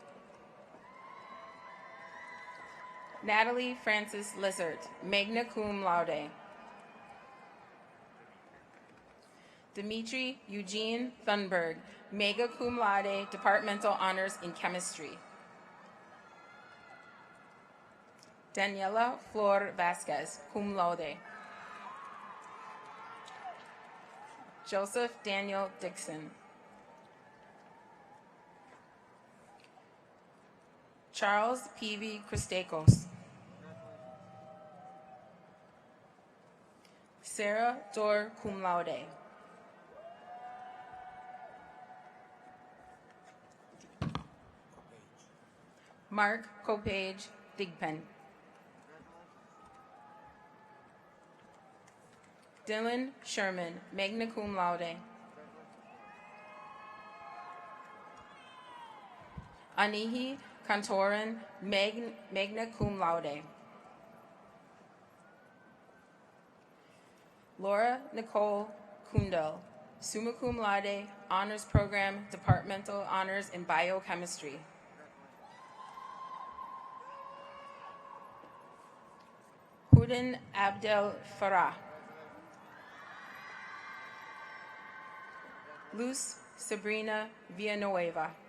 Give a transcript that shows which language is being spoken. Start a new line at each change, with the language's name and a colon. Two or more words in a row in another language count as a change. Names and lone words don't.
English: Natalie Francis Lizard,
Latin: magna cum laude.
English: Dimitri Eugene Thunberg,
Latin: magna cum laude,
English: Departmental Honors in Chemistry. Daniela Flor Vasquez,
Latin: cum laude.
English: Joseph Daniel Dixon. Charles P.V. Christakos. Sarah Dor,
Latin: cum laude.
English: Mark Copage, Digpen. Dylan Sherman,
Latin: magna cum laude.
English: Anihi Kantoran,
Latin: magna cum laude.
English: Laura Nicole Kundal,
Latin: summa cum laude,
English: honors program, departmental honors in biochemistry. Huden Abdel Farah. Luz Sabrina Villanueva.